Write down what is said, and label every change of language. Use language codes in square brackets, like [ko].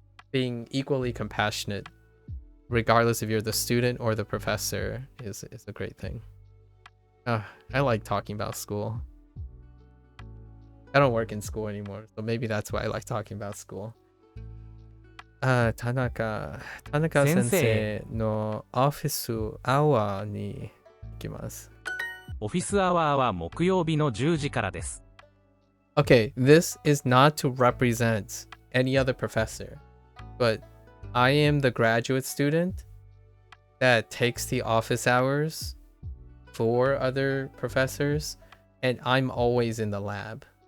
[en] being equally compassionate, regardless if you're the student or the professor, is a great thing. I like talking about school. I don't work in school anymore, so maybe that's why I like talking about school. [ja] Tanaka 先生のオフィスアワーに行きます。オフィスアワーは木曜日の10時からです。 [en] Okay, this is not to represent any other professor, but I am the graduate student that takes the office hours for other professors, and I'm always in the lab.